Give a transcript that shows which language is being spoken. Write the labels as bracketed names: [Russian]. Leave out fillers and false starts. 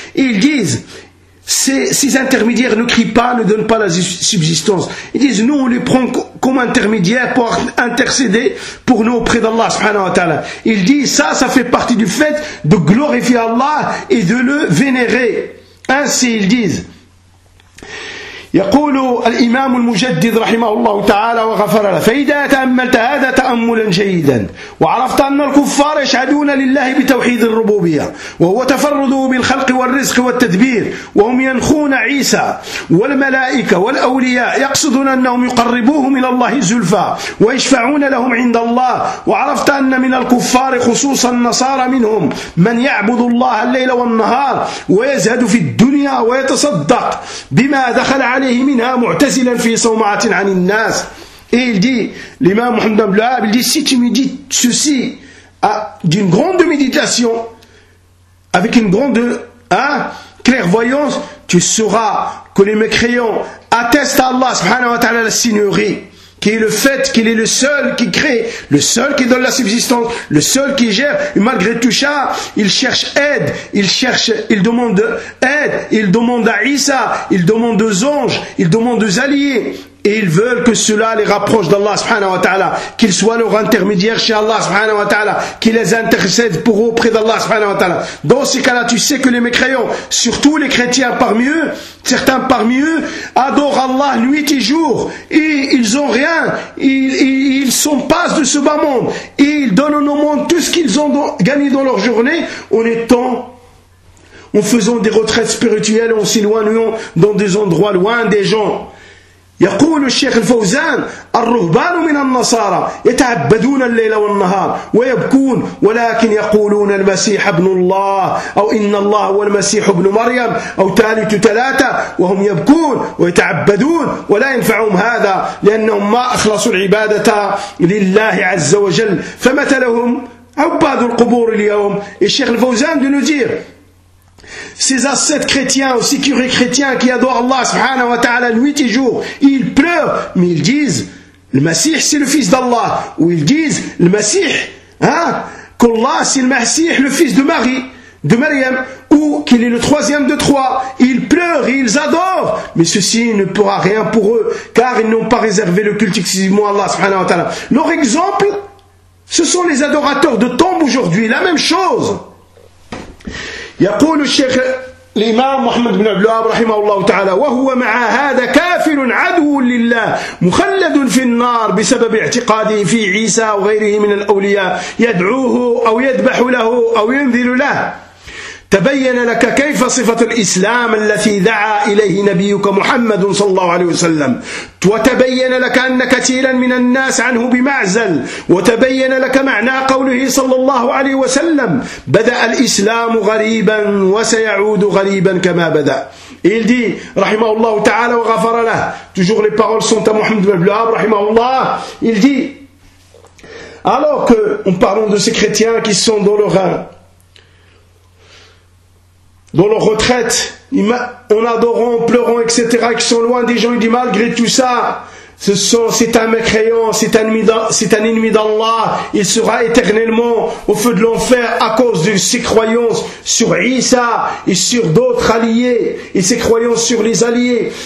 [French] Et ils disent, ces intermédiaires ne crient pas, ne donnent pas la subsistance. Ils disent, nous on les prend comme intermédiaires pour intercéder pour nous auprès d'Allah subhanahu wa ta'ala. Ils disent, ça fait partie du fait de glorifier Allah et de le vénérer. Ainsi ils disent, [Arabic] يقول الإمام المجدد رحمه الله تعالى وغفر له: فإذا تأملت هذا تأملا جيدا وعرفت أن الكفار يشهدون لله بتوحيد الربوبية وهو تفرده بالخلق والرزق والتدبير، وهم ينخون عيسى والملائكة والأولياء يقصدون أنهم يقربوهم إلى الله زلفى ويشفعون لهم عند الله، وعرفت أن من الكفار خصوصا النصارى منهم من يعبد الله الليل والنهار ويزهد في الدنيا ويتصدق بما دخل عليه منها معتزلا في صومعة عن الناس. [French] Et il dit, l'imam Mohamed Ibn Wahhab, il dit, si tu médites ceci d'une grande méditation, avec une grande clairvoyance, tu sauras que les mécréants attestent à Allah subhanahu wa ta'ala la seigneurie, qui est le fait qu'il est le seul qui crée, le seul qui donne la subsistance, le seul qui gère. Et malgré tout ça, il cherche aide, il demande aide, il demande à Isa, il demande aux anges, il demande aux alliés. Et ils veulent que cela les rapproche d'Allah subhanahu wa ta'ala, qu'ils soient leur intermédiaire chez Allah subhanahu wa ta'ala, qu'ils les intercèdent pour auprès d'Allah subhanahu wa ta'ala. Dans ces cas-là, tu sais que les mécréants, surtout les chrétiens parmi eux, certains parmi eux, adorent Allah nuit et jour, et ils ont rien, ils sont pas de ce bas monde, et ils donnent au monde tout ce qu'ils ont gagné dans leur journée, en faisant des retraites spirituelles, en s'éloignant dans des endroits loin des gens. [Arabic] يقول الشيخ الفوزان: الرهبان من النصارى يتعبدون الليل والنهار ويبكون، ولكن يقولون المسيح ابن الله، أو إن الله هو المسيح ابن مريم، أو ثالث ثلاثة، وهم يبكون ويتعبدون، ولا ينفعهم هذا لأنهم ما أخلصوا العبادة لله عز وجل، فمثلهم عباد القبور اليوم. الشيخ الفوزان دو نوزير: [French] ces ascètes chrétiens, aussi curés chrétiens, qui adorent Allah subhanahu wa ta'ala nuit et jour, ils pleurent, mais ils disent le Messie c'est le fils d'Allah, ou ils disent le Messie, qu'Allah c'est le Messie, le fils de Marie, de Maryam, ou qu'il est le troisième de trois. Ils pleurent et ils adorent, mais ceci ne pourra rien pour eux, car ils n'ont pas réservé le culte exclusivement à Allah subhanahu wa ta'ala. Leur exemple, ce sont les adorateurs de tombes aujourd'hui, la même chose. [Arabic] يقول الشيخ الإمام محمد بن عبد الوهاب رحمه الله تعالى: وهو مع هذا كافر عدو لله مخلد في النار بسبب اعتقاده في عيسى وغيره من الأولياء، يدعوه أو يذبح له أو ينذر له. تبين لك كيف صفة الإسلام التي دعا إليه نبيك محمد صلى الله عليه وسلم، وتبين لك أن كثيرا من الناس عنه بمعزل، وتبين لك معنى قوله صلى الله عليه وسلم: بدأ الإسلام غريبا وسيعود غريبا كما بدأ. [French] Il dit, [Arabic] rahimahullah ta'ala wa ghafara lah, [French] toujours les paroles sont à Mohamed ibn Abdelhab, rahimahullah. Il dit, alors que, en parlant de ces chrétiens qui sont dans leur rein, dans leur retraite, en adorant, en pleurant, etc., qui sont loin des gens, il dit, malgré tout ça, c'est un mécréant, c'est un ennemi d'Allah, il sera éternellement au feu de l'enfer à cause de ses croyances sur Isa et sur d'autres alliés, et ses croyances sur les alliés.